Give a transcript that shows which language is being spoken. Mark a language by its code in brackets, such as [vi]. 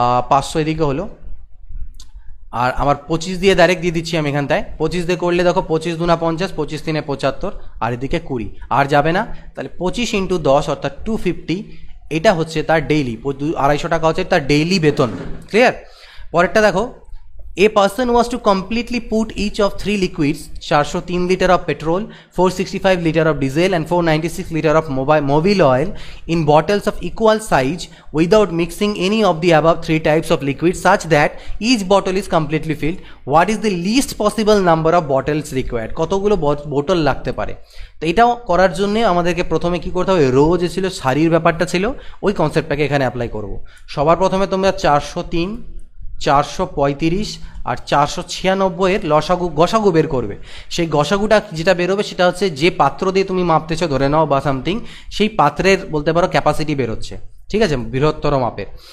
[bn] 500 এদিকে হলো, আর আমার 25 দিয়ে ডাইরেক্ট দিয়ে দিচ্ছি আমি এখানটায়। 25 দিয়ে করলে দেখো 25 দুনা 50, 25 তিনে 75, আর এদিকে 20, আর যাবে না। তাহলে 25 × 10 অর্থাৎ 250, এটা হচ্ছে তার ডেইলি, 250 টাকা হচ্ছে তার ডেইলি বেতন। ক্লিয়ার? পরেরটা দেখো, [en] a person was to completely put each of 3 liquids, 403 liter of petrol, 465 liter of diesel and 496 liter of mobile oil in bottles of equal size without mixing any of the above 3 types of liquid such that each bottle is completely filled. What is the least possible number of bottles required? [bn] কতগুলো বোতল লাগতে পারে? তো এটাও করার জন্য আমাদেরকে প্রথমে কি করতে হবে, রো যে ছিল সারির ব্যাপারটা ছিল ওই কনসেপ্টটাকে এখানে অ্যাপ্লাই করব। সবার প্রথমে তোমরা 403, 435 আর 496 এর গসাগু বের করবে। সেই গসাগুটা যেটা বেরোবে সেটা হচ্ছে যে পাত্র দিয়ে তুমি মাপতেছো ধরে নাও বা সামথিং, সেই পাত্রের বলতে পারো ক্যাপাসিটি বেরোচ্ছে, ঠিক আছে, বৃহত্তর মাপের।